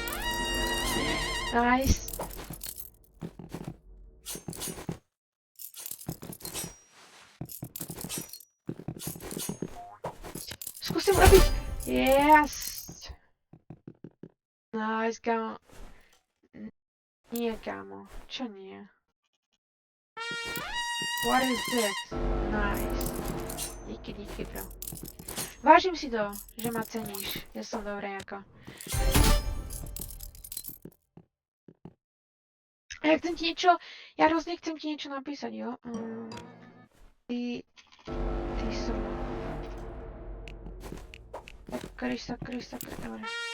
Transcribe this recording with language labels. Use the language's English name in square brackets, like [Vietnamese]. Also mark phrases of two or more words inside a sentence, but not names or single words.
[Slovak] Nice. Skúsim robiť... [English] Yes! Nice, kámo. [Slovak] Nie, kámo. Čo nie? [English] What is it? Nice. [Czech] Díky, bro. [Slovak] Vážim si to, že ma ceníš. Ja som dobré ako. Ja chcem ti niečo... Ja hrozne chcem ti niečo napísať, jo? Ty som... Sakry, dobre.